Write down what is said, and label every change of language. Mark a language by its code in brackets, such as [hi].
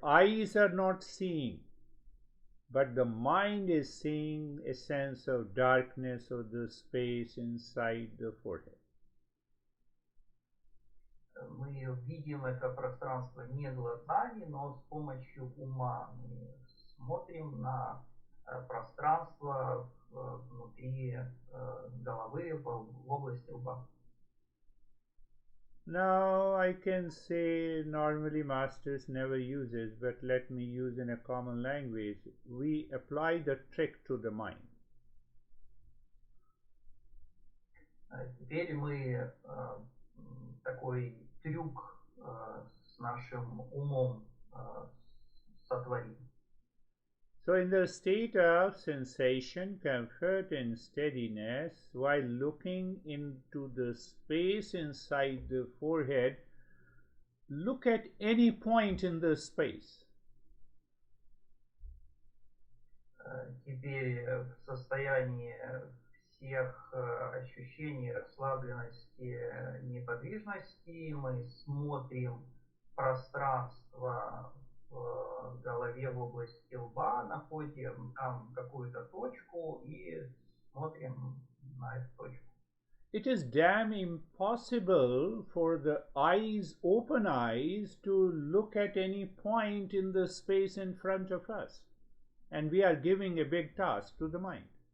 [en] Eyes are not seeing, but the mind is seeing a sense of darkness of the space inside the forehead. [ru] Мы видим это пространство не глазами, но с помощью ума. Мы смотрим на пространство внутри головы, в области лба. [en] Now I can say normally masters never use it, but let me use in a common language. We apply the trick to the mind. [ru] Теперь мы такой трюк с нашим умом сотворим. [en] So in the state of sensation, comfort and steadiness, while looking into the space inside the forehead, look at any point in the space. [ru] Теперь в состоянии всех ощущений расслабленности, неподвижности мы смотрим пространство в голове в области лба, находим там какую-то точку и смотрим на эту точку. [en] It is damn impossible for the eyes, open eyes, to look at any point in the space in front of us. And we are giving a big task to the mind.